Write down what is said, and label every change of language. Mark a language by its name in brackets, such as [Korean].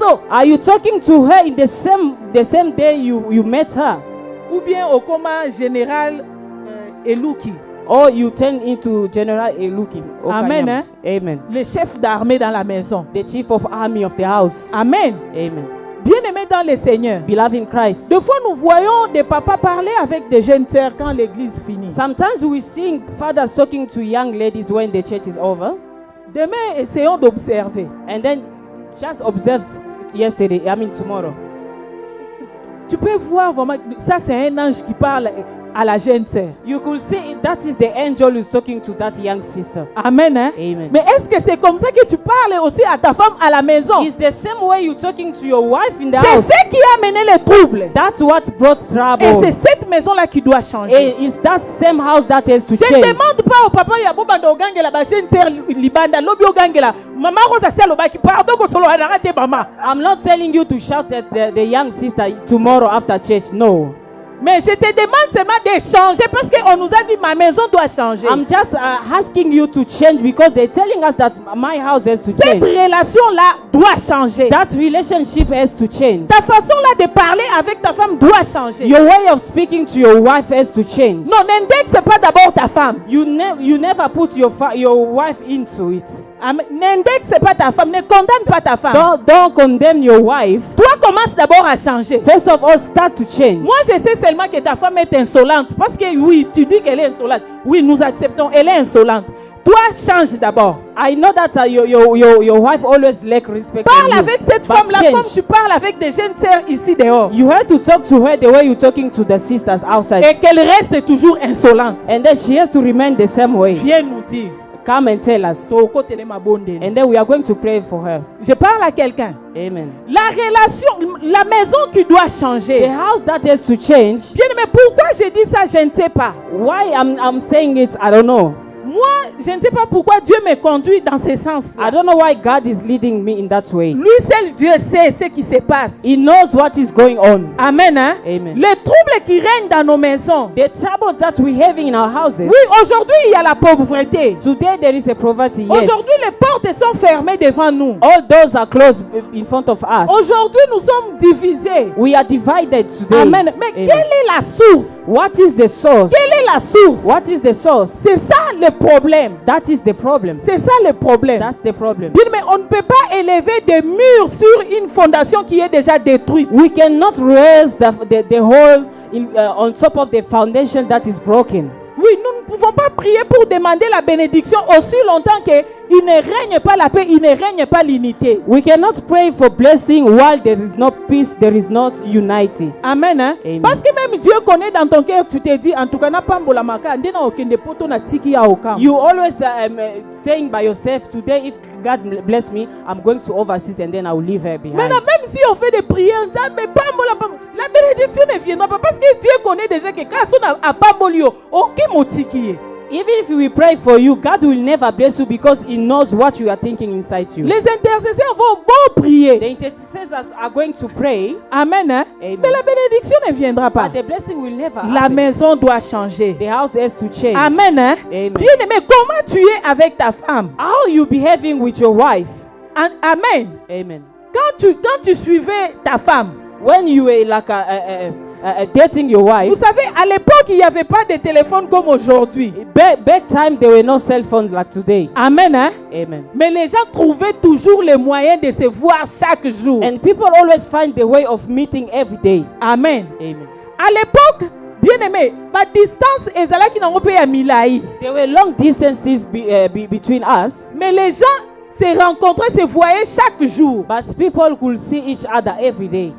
[English] Are you talking to her in the same day you met her? [French] ou bien au coma général Eluki, [English] Or you turn into General Eluki? [French] Amen, hein? [English] Amen. [French] le chef d'armée dans la maison? [English] The chief of army of the house. Amen. Amen. [French] Bien-aimés dans le Seigneur, [English] Beloved in Christ. [French] des fois nous voyons des papas parler avec des jeunes sœurs quand l'église finit. [English] Sometimes we see fathers talking to young ladies when the church is over. [French] Demain, essayons d'observer. [English] And then just observe tomorrow. [French] Tu peux voir vraiment, ça c'est un ange qui parle à la jeune sœur. [English] You could see that is the angel who's talking to that young sister. [French] Amen. Hein? [English] Amen. [French] Mais est-ce que c'est comme ça que tu parles aussi à ta femme à la maison? [English] It's the same way you're talking to your wife in the [French] C'est [English] house. [French] ce qui a amené les troubles. [English] That's what brought trouble. [French] Et c'est cette maison-là qui doit changer. [English] And it's that same house that has to [French] Je ne [English] change. [French] demande pas au papa [Lingala] ya bobanda ogangela ba jeune sœur libanda lobi ogangela mama rosa selo baki pardon ko solo [French] arrêtez mama. [English] I'm not telling you to shout at the young sister tomorrow after church. No. [French] Mais je te demande seulement de changer parce qu'on nous a dit ma maison doit changer. [English] I'm just asking you to change because they're telling us that my house has to [French] Cette [English] change. [French] relation-là doit changer. [English] That relationship has to change. [French] Ta façon-là de parler avec ta femme doit changer. [English] Your way of speaking to your wife has to change. [French] Non, n'indexe pas d'abord ta femme. [English] You never put your wife into it. [French] N'indexe pas ta femme, ne condamne pas ta femme. [English] Don't condemn your wife. [French] Toi, commence d'abord à changer. [English] First of all, start to change. [French] Moi, je sais seulement que ta femme est insolente. Parce que oui, tu dis qu'elle est insolente. Oui, nous acceptons, elle est insolente. Toi, change d'abord. [English] I know that your wife always lack respect. [French] Parle [English] for you, [French] avec cette [English] but [French] femme-là [English] change. [French] comme tu parles avec des jeunes sœurs ici dehors. [English] You have to talk to her the way you're talking to the sisters outside. [French] Et qu'elle reste toujours insolente. [English] And then she has to remain the same way. [French] Viens nous dire. [English] Come and tell us. And then we are going to pray for her. [French] Je parle à quelqu'un. [English] Amen. [French] La relation, la maison qui doit changer. [English] The house that has to change. [French] Bien, mais pourquoi je dis ça, je ne sais pas. [English] Why I'm saying it, I don't know. [French] Moi, je ne sais pas pourquoi Dieu me conduit dans ce sens. [English] I don't know why God is leading me in that way. [French] Lui seul Dieu sait ce qui se passe. [English] He knows what is going on. [French] Amen. Hein? [English] Amen. [French] Les troubles qui règnent dans nos maisons. [English] The troubles that we're having in our houses. [French] Oui, aujourd'hui il y a la pauvreté. [English] Today there is a poverty. Yes. [French] Aujourd'hui les portes sont fermées devant nous. [English] All doors are closed in front of us. [French] Aujourd'hui nous sommes divisés. [English] We are divided today. [French] Amen. Mais [English] Amen. [French] quelle est la source? [English] What is the source? [French] Quelle est la source? [English] What is the source? [French] C'est ça le problème. [English] That is the problem. [French] C'est ça le problème. [English] That's the problem. [French] Bien, mais on ne peut pas élever des murs sur une fondation qui est déjà détruite. [English] We cannot raise the whole on top of the foundation that is broken. [French] Oui, nous ne pouvons pas prier pour demander la bénédiction aussi longtemps qu'il ne règne pas la paix, il ne règne pas l'unité. [English] We cannot pray for blessing while there is no peace, there is not unity. [French] Amen. Hein? [English] Amen. [French] Parce que même Dieu connaît dans ton cœur, tu te dis, en tout cas, n'a pas [Lingala] mbolamaka, ndena okende poto na tiki ya okam. [English] You always saying by yourself, today if God bless me, I'm going to overseas and then I will leave her behind. [French] Maintenant, même si on fait des prières, mais la bénédiction ne viendra pas parce que Dieu connaît déjà que quand on a pambolio, aucun motiki. [English] Even if we pray for you, God will never bless you because He knows what you are thinking inside you. [French] Les intercesseurs vont prier. [English] The intercessors are going to pray. [French] Amen. Hein? [English] Amen. [French] Mais la bénédiction ne viendra pas. [English] But the blessing will never [French] La [English] happen. [French] maison doit changer. [English] The house has to change. [French] Amen. Hein? [English] Amen. [French] Bien aimé, comment tu es avec ta femme? [English] How you behaving with your wife? Amen. Amen. [French] Quand tu suivais ta femme, [English] When you were like dating your wife, [French] vous savez, à l'époque, il n'y avait pas de téléphone comme aujourd'hui. [English] back time there were no cell phones like today. [French] Amen. Hein? [English] Amen. [French] Mais les gens trouvaient toujours les moyens de se voir chaque jour. [English] And people always find the way of meeting every day. Amen. Amen. [French] À l'époque, bien aimé, ma distance est là qui n'ont pas milai. [English] There were long distances between us, [French] Mais les gens se rencontraient, se voyaient chaque jour. [English] but people could see each other every day.